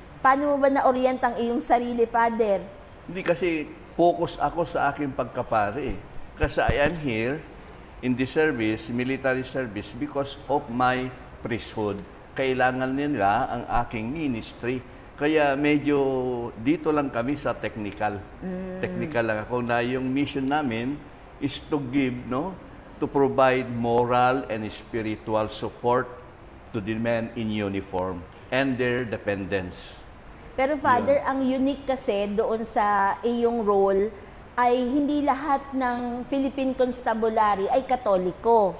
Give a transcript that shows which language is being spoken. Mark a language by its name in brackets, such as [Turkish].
[Filipino] Paano mo ba na-orient ang iyong sarili, Father? Hindi, kasi focus ako sa aking pagkapare. Kasi [English] I am here in the service, military service, because of my priesthood. [Filipino] Kailangan nila ang aking ministry. Kaya medyo dito lang kami sa technical. Technical lang ako na yung mission namin [English] is to give, to provide moral and spiritual support to the men in uniform and their dependents. [Filipino] Pero Father, ang unique kasi doon sa iyong role ay hindi lahat ng Philippine Constabulary ay Katoliko.